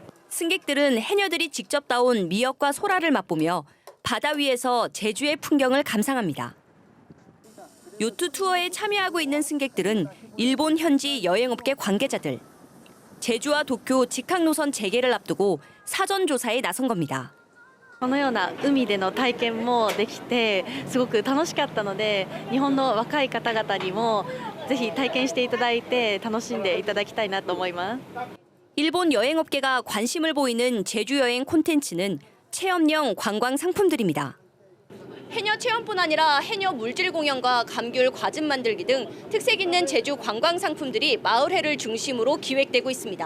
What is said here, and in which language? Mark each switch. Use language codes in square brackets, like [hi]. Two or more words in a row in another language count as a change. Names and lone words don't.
[ko] 승객들은 해녀들이 직접 따온 미역과 소라를 맛보며 바다 위에서 제주의 풍경을 감상합니다. 요트 투어에 참여하고 있는 승객들은 일본 현지 여행업계 관계자들, 제주와 도쿄 직항 노선 재개를 앞두고 사전 조사에 나선 겁니다. [ja] このような海での体験もできてすごく楽しかったので、日本の若い方々にもぜひ体験していただいて楽しんでいただきたいなと思います。 [ko] 일본 여행업계가 관심을 보이는 제주 여행 콘텐츠는 체험형 관광 상품들입니다. 해녀 체험뿐 아니라 해녀 물질 공연과 감귤 과즙 만들기 등 특색 있는 제주 관광 상품들이 마을회를 중심으로 기획되고 있습니다.